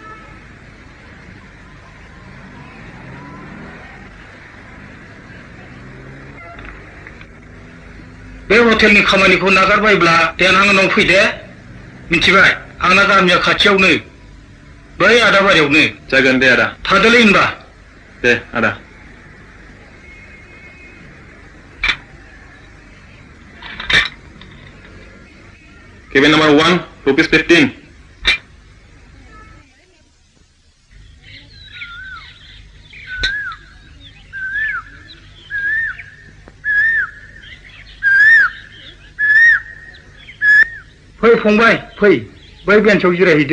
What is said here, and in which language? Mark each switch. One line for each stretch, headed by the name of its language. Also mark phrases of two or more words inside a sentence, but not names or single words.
Bodo: बे हटेलनि खामानिखौ नागारबायब्ला देनां आंनाव फैदे मिथिबाय आंना गामिया खाथियावनो बै आदा बारियावनो जागोन दे आदा थादोलै होनबा दे आदा
English: Cabin number 1, rupees 15.
Bodo: फै फंबाय फै बै बेन्सआव जिरायहैदो